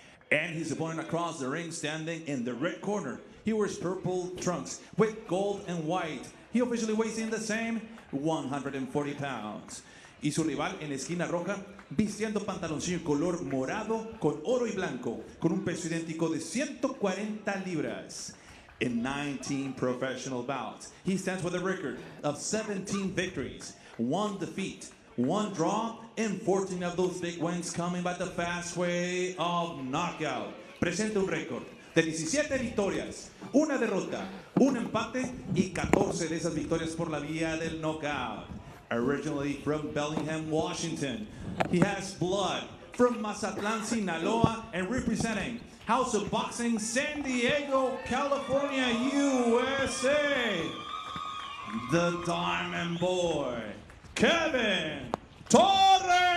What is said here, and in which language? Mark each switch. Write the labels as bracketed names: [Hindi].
[English] And his opponent across the ring, standing in the red corner. He wears purple trunks with gold and white. He officially weighs in the same 140 pounds. [Spanish] Y su rival en la esquina roja, vistiendo pantaloncillo color morado con oro y blanco, con un peso idéntico de 140 libras. [English] In 19 professional bouts, he stands with a record of 17 victories, 1 defeat, 1 draw, and 14 of those big wins coming by the fast way of knockout. [Spanish] Presenta un récord de 17 victorias, 1 derrota, 1 empate y 14 de esas victorias por la vía del knockout. [English] Originally from Bellingham, Washington, he has blood from Mazatlan, Sinaloa, and representing House of Boxing, San Diego, California, USA, the Diamond Boy, Kevin Torres.